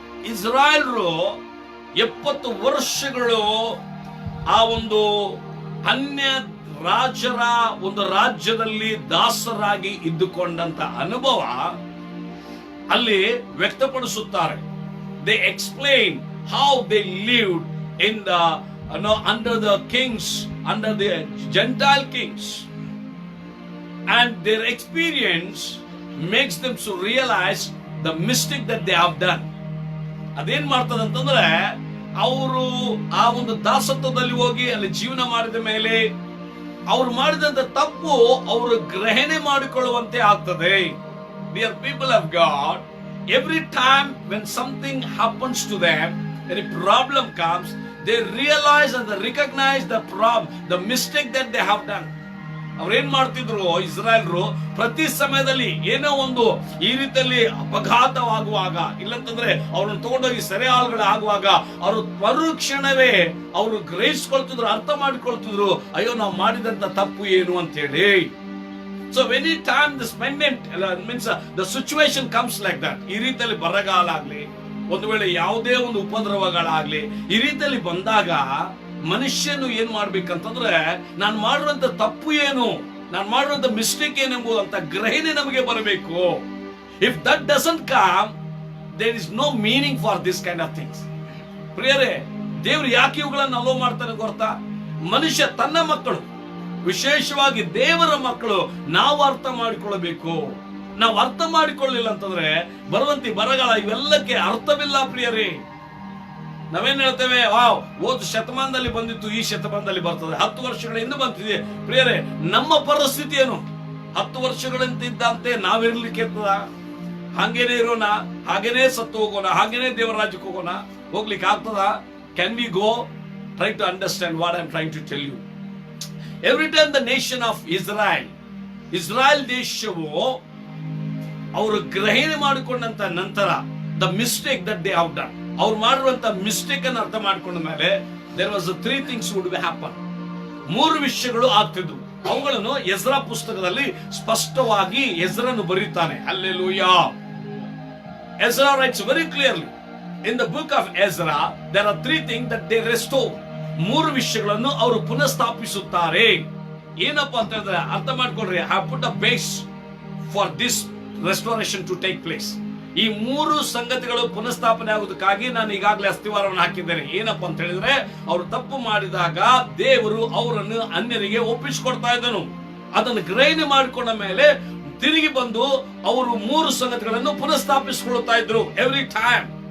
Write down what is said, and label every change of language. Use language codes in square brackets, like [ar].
[kn] ಇಸ್ರಾಯೇಲ್ರು 70 ವರ್ಷಗಳು ಆ ಒಂದು ಅನ್ಯ ರಾಜರ ಒಂದು ರಾಜ್ಯದಲ್ಲಿ ದಾಸರಾಗಿ ಇದ್ದುಕೊಂಡಂತ ಅನುಭವ ಅಲ್ಲಿ ವ್ಯಕ್ತಪಡಿಸುತ್ತಾರೆ. [en] They explain how they lived in the under the kings, under the Gentile kings, and their experience makes them to realize the mistake that they have done. [kn] ಅದೇನ್ ಮಾಡ್ತದೆ ಅಂತಂದ್ರೆ, ಅವರು ಆ ಒಂದು ದಾಸತ್ವದಲ್ಲಿ ಹೋಗಿ ಅಲ್ಲಿ ಜೀವನ ಮಾಡಿದ ಮೇಲೆ ಅವರು ಮಾಡಿದಂತ ತಪ್ಪು ಅವರು ಗ್ರಹಣೆ ಮಾಡಿಕೊಳ್ಳುವಂತೆ ಆಗ್ತದೆ. [en] Dear people of God, every time when something happens to them, any problem comes, they realize and they recognize the mistake that they have done. [kn] ಅವ್ರೇನ್ ಮಾಡ್ತಿದ್ರು ಇಸ್ರಾಯೇಲ್ರು, ಪ್ರತಿ ಸಮಯದಲ್ಲಿ ಏನೋ ಒಂದು ಈ ರೀತಿಯಲ್ಲಿ ಅಪಘಾತವಾಗುವಾಗ, ಇಲ್ಲಂತಂದ್ರೆ ಅವ್ರನ್ನ ತಗೊಂಡೋಗಿ ಸೆರೆ ಆಗುವಾಗ ಅವರು ಮರುಕ್ಷಣವೇ ಅವರು ಗ್ರಹಿಸ್ಕೊಳ್ತಿದ್ರು, ಅರ್ಥ ಮಾಡಿಕೊಳ್ತಿದ್ರು, ಅಯ್ಯೋ ನಾವು ಮಾಡಿದಂತ ತಪ್ಪು ಏನು ಅಂತ ಹೇಳಿ. [en] So any time this means the situation comes like that. [kn] ಈ ರೀತಿಯಲ್ಲಿ ಬರಗಾಲ ಆಗ್ಲಿ, ಒಂದು ವೇಳೆ ಯಾವುದೇ ಒಂದು ಉಪದ್ರವಗಳಾಗ್ಲಿ, ಈ ರೀತಿಯಲ್ಲಿ ಬಂದಾಗ ಮನುಷ್ಯನು ಏನ್ ಮಾಡ್ಬೇಕಂತಂದ್ರೆ, ನಾನು ಮಾಡುವಂತ ತಪ್ಪು ಏನು, ನಾನು ಮಾಡುವಂತ ಮಿಸ್ಟೇಕ್ ಏನೆಂಬುದಂತ ಗ್ರಹಣೆ ನಮಗೆ ಬರಬೇಕು. [en] If that doesn't come, there is no meaning for this kind of things. [kn] ಪ್ರಿಯರೇ, ದೇವರು ಯಾಕೆ ಇವುಗಳನ್ನು ಅಲೋ ಮಾಡ್ತಾನೆ ಗೊತ್ತಾ? ಮನುಷ್ಯ ತನ್ನ ಮಕ್ಕಳು, ವಿಶೇಷವಾಗಿ ದೇವರ ಮಕ್ಕಳು, ನಾವು ಅರ್ಥ ಮಾಡಿಕೊಳ್ಳಬೇಕು. ನಾವು ಅರ್ಥ ಮಾಡಿಕೊಳ್ಳಿಲ್ಲ ಅಂತಂದ್ರೆ ಬರುವಂತಿ ಬರಗಾಲ ಇವೆಲ್ಲಕ್ಕೆ ಅರ್ಥವಿಲ್ಲ ಪ್ರಿಯರೇ. ನಾವೇನ್ ಹೇಳ್ತೇವೆ, ಹೋದ ಶತಮಾನದಲ್ಲಿ ಬಂದಿತ್ತು, ಈ ಶತಮಾನದಲ್ಲಿ ಬರ್ತದೆ, 10 ವರ್ಷಗಳ ಹಿಂದೆ ಬಂದಿದೆ. ಪ್ರಿಯರೇ, ನಮ್ಮ ಪರಿಸ್ಥಿತಿ ಏನು? 10 ವರ್ಷಗಳಂತಿದ್ದಂತೆ ನಾವಿರ್ಲಿಕ್ಕೆ ಹಾಗೇನೆ ಇರೋಣ, ಹಾಗೇನೆ ಸತ್ತು ಹೋಗೋಣ, ಹಾಗೇನೆ ದೇವರ ರಾಜ್ಯಕ್ಕೆ ಹೋಗೋಣ, ಹೋಗ್ಲಿಕ್ಕೆ ಆಗ್ತದ? [en] Can we go? Try to understand what I am trying to tell you. Every time the nation of [kn] Israel ದೇಶವು ಅವರು ಗ್ರಹಣೆ ಮಾಡಿಕೊಂಡಂತ ನಂತರ, [en] the mistake that they have done, [kn] ಅವ್ರು ಮಾಡಿರುವಂತ ಮಿಸ್ಟೇಕ್ ಅನ್ನು ಅರ್ಥ ಮಾಡ್ಕೊಂಡ ಮೇಲೆ [en] There was 3 things would be happen. [kn] 3 ವಿಷಯಗಳು ಆಗ್ತಿದ್ವು. ಅವುಗಳನ್ನು ಎಜ್ರಾ ಪುಸ್ತಕದಲ್ಲಿ ಸ್ಪಷ್ಟವಾಗಿ ಎಜ್ರನು ಬರೀತಾನೆ. Hallelujah. [en] Ezra writes very clearly in the book of Ezra, there are 3 things that they restore. [kn] 3 ವಿಷಯಗಳನ್ನು ಅವರು ಪುನಃಸ್ಥಾಪಿಸುತ್ತಾರೆ. ಏನಪ್ಪ ಅಂತ ಹೇಳಿದ್ರೆ, ಅರ್ಥ ಮಾಡ್ಕೊಳ್ರಿ, [en] I have put a base for this restoration to take place. [kn] ಈ 3 ಸಂಗತಿಗಳು ಪುನಃಸ್ಥಾಪನೆ ಆಗುವುದಕ್ಕಾಗಿ ನಾನು ಈಗಾಗಲೇ ಅಸ್ತಿವಾರವನ್ನು ಹಾಕಿದ್ದೇನೆ. ಏನಪ್ಪ ಅಂತ ಹೇಳಿದ್ರೆ, ಅವರು ತಪ್ಪು ಮಾಡಿದಾಗ ದೇವರು ಅವರನ್ನು ಅನ್ಯರಿಗೆ ಒಪ್ಪಿಸಿಕೊಡ್ತಾ ಇದ್ದನು. ಅದನ್ನು ಗ್ರಹಣೆ ಮಾಡಿಕೊಂಡ ಮೇಲೆ ತಿರುಗಿ ಬಂದು ಅವರು 3 ಸಂಗತಿಗಳನ್ನು ಪುನಃಸ್ಥಾಪಿಸಿಕೊಳ್ಳುತ್ತಾ ಇದ್ರು [en] Every time.